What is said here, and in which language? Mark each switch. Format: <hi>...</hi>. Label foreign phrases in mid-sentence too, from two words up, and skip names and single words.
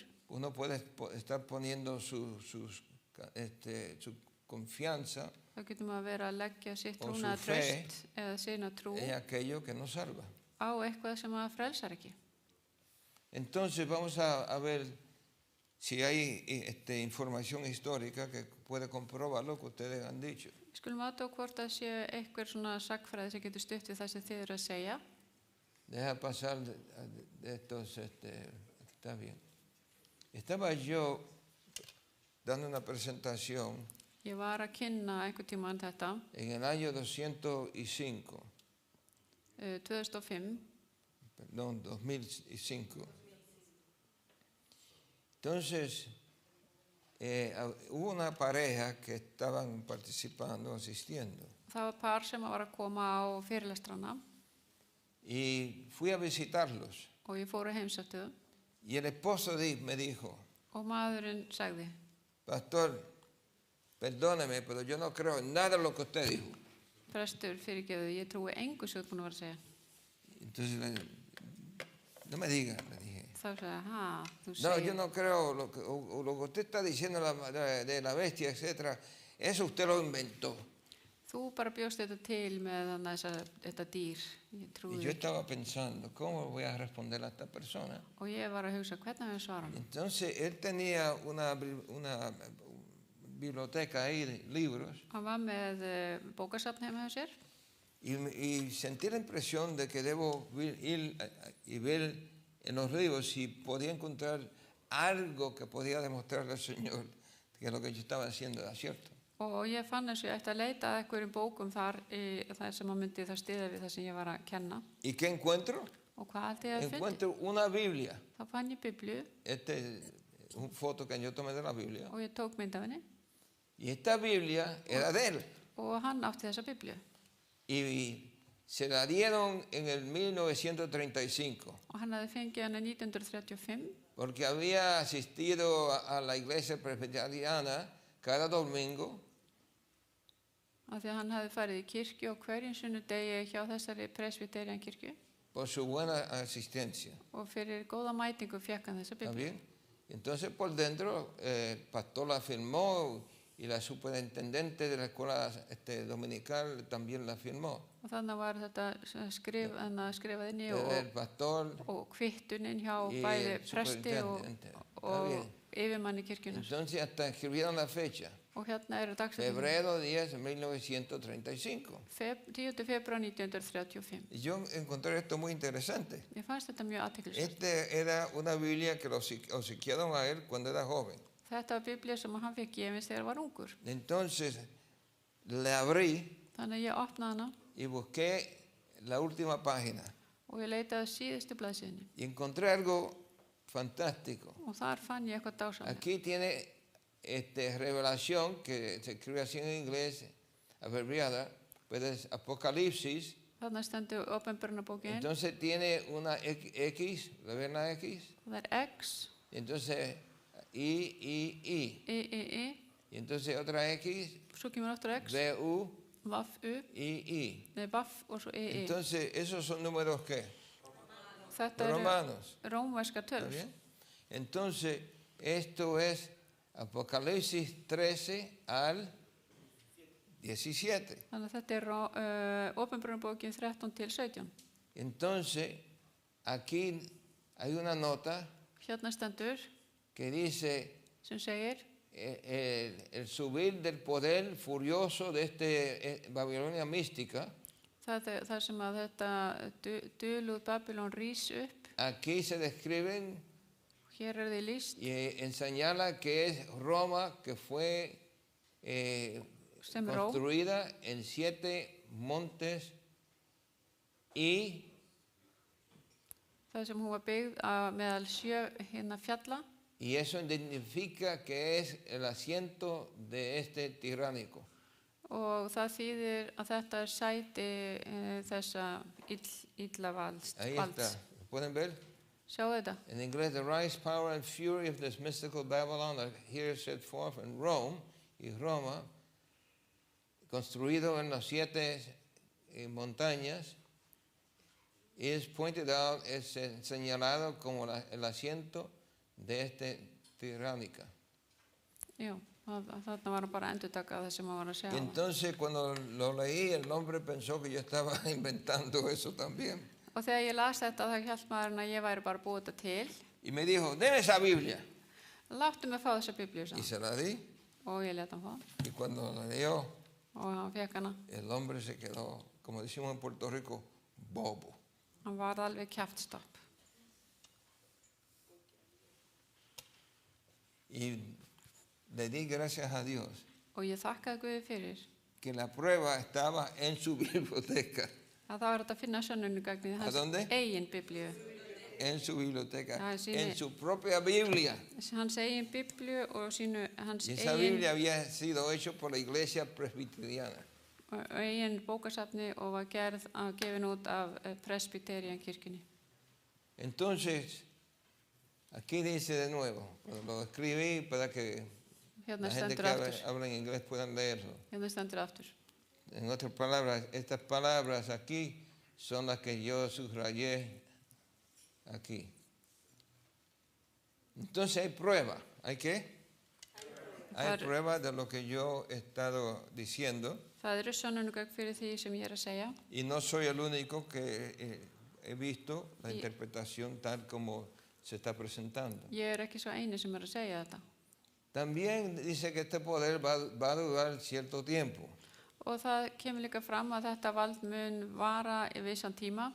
<es>uno puede estar poniendo su confianza</es> <is>þá getur maður verið að leggja sitt Og trúnaðar</is> <es>su fe</es> <is>traust eða sína trú</is> <es>en aquello que nos salva.</es> <is>á eitthvað sem maður frelsar ekki.</is> <es>Entonces vamos a ver si hay información histórica que puede comprobar lo que ustedes han dicho.</es> <is>Við skulum aðtóa hvort það sé einhver svona sagfræði sem getur stutt við það sem þið eru að segja.</is> <es>Deja pasar de estos, está bien. Estaba yo dando una presentación</es> <is>Ég var að kynna einhvern tímann þetta,</is> <es>en el año 205, 2005, perdón, 2005. Entonces, hubo una pareja que estaban participando, asistiendo.</es> <is>það var par sem var að koma á fyrirlestrana</is> <es>Y fui a visitarlos.</es> <is>og ég fór að heimsæktu þau</is> <es>Y el esposo me dijo,</es> <is>og maðurinn sagði,</is> <es>pastor, perdóneme, pero yo no creo en nada de lo que usted dijo.</es> <is>prestur fyrirgefðu, ég trúi engu sem þú ert búin að vera að segja.</is> <es>Entonces, no me diga, le dije.</es> <is>Þá sagði, þú</is> <es>No, yo</es> <is>segir,</is> <es>no creo lo que usted está diciendo de la bestia, etcétera. Eso usted lo inventó.</es> <is>þú bara bjóst þetta til með þetta dýr, ég</is> <es>Y</es> <is>trúi</is> <es>yo</es> <is>ekki.</is> <es>estaba pensando, ¿cómo voy a responder a esta persona?</es> <is>Og ég var að hugsa, hvernig hefur svara hann?</is> <es>Entonces, él tenía una biblioteca ahí de libros</es> <is>Hann var með bókasafn heima hjá sér</is> <es>y sentí la impresión de que debo ir y ver en los libros si podía encontrar algo que podía demostrarle al Señor que lo que yo estaba haciendo era cierto.</es> <is>og ég fann eins og ég ætti að leita að einhverjum bókum þar sem að myndi það stiða við það sem ég var að kenna.</is> <es>¿Y qué encuentro?</es> <is>Og hvað haldið ég að fyndi?</is> <es>Encuentro una Biblia.</es> <is>Þá fann ég Biblíu</is> <es>Un foto que yo tomé de la Biblia.</es> <is>og ég tók mynd af henni</is> <es>Y esta Biblia era de él.</es> <is>og hann átti þessa Biblíu.</is> <es>Y se la dieron en el 1935.</es> <is>Og hann hafði fengið hana 1935</is> <es>Porque había asistido a la iglesia presbiteriana cada domingo.</es> <is>af því að hann hafði farið í kirkju og hverjum sunnudegi hjá þessari presbyterian kirkju.</is> <es>por su buena asistencia.</es> <is>og fyrir góða mætingu fekk hann þessa</is> <es>¿Está</es> <is>biblíu.</is> <es>bien? Entonces por dentro el pastor la firmó y la superintendente de la escuela dominical también la firmó.</es> <is>Og þannig var þetta skrifað inn í</is> <es>El pastor</es> <is>og kvittunin hjá</is> <es>y</es> <is>bæði</is> <es>el</es> <is>presti</is> <es>superintendente. Está</es> <is>og</is> <es>bien.</es> <is>yfirmanni kirkjunar.</is> <es>Entonces hasta escribieron la fecha,</es> <is>Og hérna eru dagsetningar.</is> <es>febrero 10 de 1935.</es> <is>10. febrúar 1935.</is> <es>Y yo encontré esto muy interesante.</es> <is>Mér fannst þetta mjög athyglisvert.</is> <es>Era una Biblia que lo obsequiaron a él cuando era joven.</es> <is>Þetta var biblía sem hann fekk gefins þegar hann var ungur.</is> <es>Entonces le abrí</es> <is>Þannig að ég opnaði hana</is> <es>y busqué la última página</es> <is>og ég leitaði síðustu blaðsíðunni.</is> <es>y encontré algo fantástico.</es> <is>Og þar fann ég eitthvað dásamlegt.</is> <es>Aquí tiene revelación, que se escribe así en inglés, abreviada, pero es Apocalipsis.</es> <is>Þarna stendur Opinberunarbókin.</is> <es>Entonces tiene una X, ¿la ven la X?</es> <is>Það er X,</is> <es>Entonces I.</es> <is>I.</is> <es>Y entonces otra X,</es> <is>Svo kemur aftur X,</is> <es>B-U,</es> <is>Vaff, U,</is> <es>I.</es> <is>nei Vaff og svo I.</is> <es>Entonces esos son números ¿qué?</es> <is>Þetta eru</is> <es>Romanos.</es> <is>rómverskar</is> <es>¿Está</es> <is>tölur.</is> <es>bien? Entonces esto es Apocalipsis 13 al 17.</es> <is>Þannig að þetta er Opinberunarbókin 13 til 17.</is> <es>Entonces aquí hay una nota</es> <is>Hérna stendur</is> <es>que dice</es> <is>sem segir</is> <es>el subir del poder furioso de Babilonia mística.</es> <is>það sem að þetta dulúð Babylon rís upp.</is> <es>Aquí se describen</es> <is>Hér er því lýst</is> <es>y señala que es Roma, que fue</es> <is>sem Róm,</is> <es>construida en 7 montes y</es> <is>það sem hún var byggð meðal 7 hérna fjalla.</is> <es>Y eso identifica que es el asiento de este tiránico.</es> <is>Og það þýðir að þetta er sæti þessa illa valds.</is> <es>Ahí está. ¿Pueden ver?</es> <is>Sjáu þetta?</is> <es>En inglés,</es> <en>the rise, power and fury of this mystical Babylon are here set forth in Rome,</en> <es>y Roma, construido en las 7 montañas,</es> <en>is pointed out,</en> <es>es señalado como el asiento de este tiránica.</es> <is>Jú, þarna var hann bara að endurtaka það sem hann var að</is> <es>Y</es> <is>segja.</is> <es>entonces cuando lo leí, el hombre pensó que yo estaba inventando eso también.</es> <is>Og þegar ég las þetta þá hélt maðurinn að ég væri bara búið þetta til.</is> <es>Y me dijo, deme esa Biblia.</es> <is>Láttu mig fá þessa biblíu</is> <es>Y</es> <is>saman.</is> <es>se la di.</es> <is>Og ég let hann fá.</is> <es>Y cuando la dio,</es> <is>Og hann fekk hana.</is> <es>el hombre se quedó, como decimos en Puerto Rico, bobo.</es> <is>Hann var alveg kjaftstopp.</is> <es>Y le di gracias a Dios</es> <is>Og ég þakkaði Guði fyrir</is> <es>que la prueba estaba en su biblioteca.</es> <is>að það var þetta að finna sönnunargagnið</is> <es>¿A dónde?</es> <is>hans eigin biblíu.</is> <es>En su biblioteca, Ah, sí, en su propia Biblia.</es> <is>Hans eigin biblíu og hans</is> <es>Y esa Biblia había sido hecha por la iglesia presbiteriana.</es> <is>eigin bókasafni og var gefin út af Presbyterian kirkjunni.</is> <es>Entonces, aquí dice de nuevo, lo escribí para que</es> <is>Hérna</is> <es>la gente</es> <is>stendur</is> <es>que</es> <is>aftur.</is> <es>habla en inglés puedan leerlo.</es> <is>Hérna stendur aftur.</is> <es>En otras palabras, estas palabras aquí son las que yo subrayé aquí. Entonces hay prueba. ¿Hay qué? Hay prueba de lo que yo he estado diciendo.</es> <is>Það eru sönnunargögn fyrir því sem ég er að segja.</is> <es>Y no soy el único que he visto la interpretación tal como se está presentando.</es> <is>Ég er ekki svo eini sem er að segja þetta.</is> <es>También dice que este poder va a durar cierto tiempo.</es> <is>Og það kemur líka fram að þetta vald mun vara í vissan tíma.</is>